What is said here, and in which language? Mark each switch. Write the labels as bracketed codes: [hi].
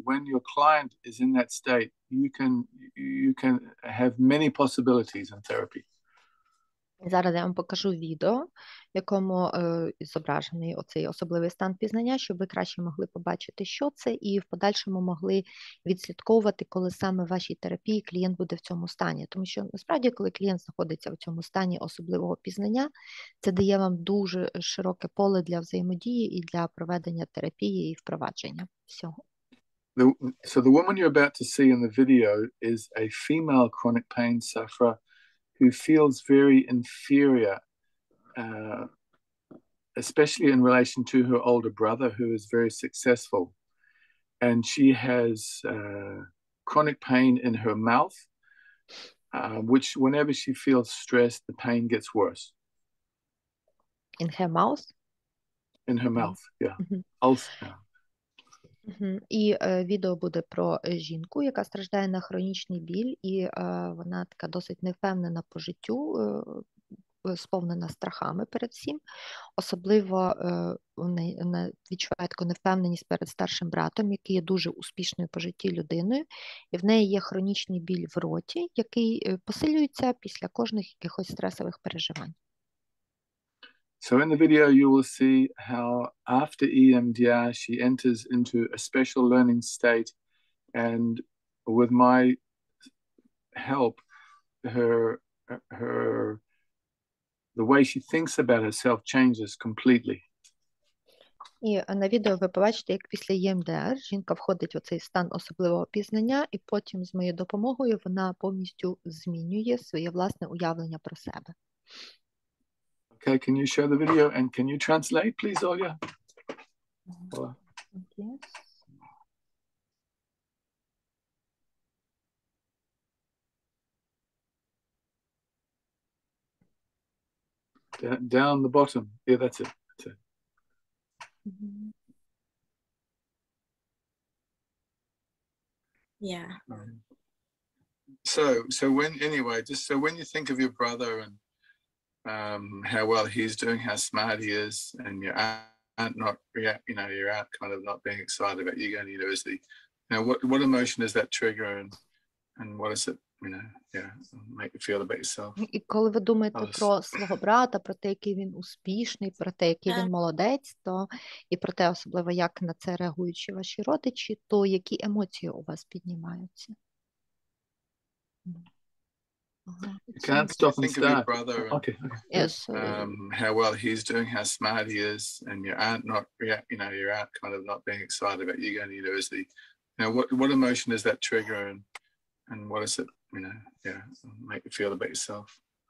[en] When your client is in that state, you can have many possibilities in therapy. [uk] Зараз я вам покажу відео, в якому зображений оцей особливий стан пізнання, щоб ви краще могли побачити, що це, і в подальшому могли відслідковувати, коли саме в вашій терапії клієнт буде в цьому стані. Тому що, насправді, коли клієнт знаходиться в цьому стані особливого пізнання, це дає вам дуже широке поле для взаємодії і для проведення терапії і впровадження всього. [en] So the woman you're about to see in the video is a female chronic pain sufferer who feels very inferior, especially in relation to her older brother, who is very successful. And she has chronic pain in her mouth, which whenever she feels stressed, the pain gets worse. In her mouth? In her mouth, yeah. Mm-hmm. Ulcer. [uk] І відео буде про жінку, яка страждає на хронічний біль, і вона така досить невпевнена по життю, сповнена страхами перед всім. Особливо вона відчуває таку невпевненість перед старшим братом, який є дуже успішною по житті людиною, і в неї є хронічний біль в роті, який посилюється після кожних якихось стресових переживань. [en] So in the video, you will see how after EMDR, she enters into a special learning state, and with my help, the way she thinks about herself changes completely. [uk] І на відео ви побачите, як після EMDR жінка входить в цей стан особливого пізнання, і потім з моєю допомогою вона повністю змінює своє власне уявлення про себе. [en] Okay, can you show the video and can you translate, please, Olya? Yes. Down the bottom. Yeah, that's it. That's it. Mm-hmm. Yeah. So when you think of your brother and how well he's doing, how smart he is, and your aunt your aunt kind of not being excited about you going to university, what emotion does that trigger, and what does it, make you feel about yourself? [uk] І коли ви думаєте про свого брата, про те, який він успішний, про те, який він молодець, то і про те, особливо, як на це реагують ваші родичі, то які емоції у вас піднімаються? [en] You can't stop and start. Of your brother and, okay. Yes. How well he's doing, how smart he is, and your aunt your aunt kind of not being excited about you going to university. What emotion does that trigger, and what does it, make you feel about yourself?